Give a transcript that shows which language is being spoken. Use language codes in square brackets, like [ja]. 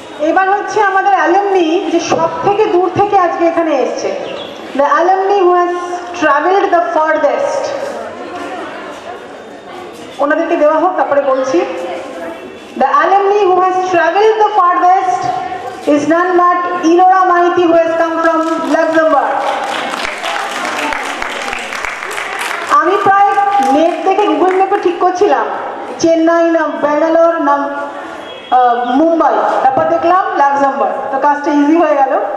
[bn] এবার হচ্ছে আমাদের অ্যালুমনি যে সব থেকে দূর থেকে আজকে এখানে এসছে, [en] The alumni who has travelled the farthest. [bn] ওনাদেরকে দেওয়া হোক, তারপরে বলছি। [en] The alumni who has travelled the farthest is none but Ilora Maiti, who has come from Luxembourg. [bn] আমি প্রায় নেট থেকে গুগল ম্যাপে ঠিক করছিলাম চেন্নাই না ব্যাঙ্গালোর না মুম্বাই, তারপর দেখলাম লাক্সামবার্গ, তো কাজটা ইজি হয়ে গেল।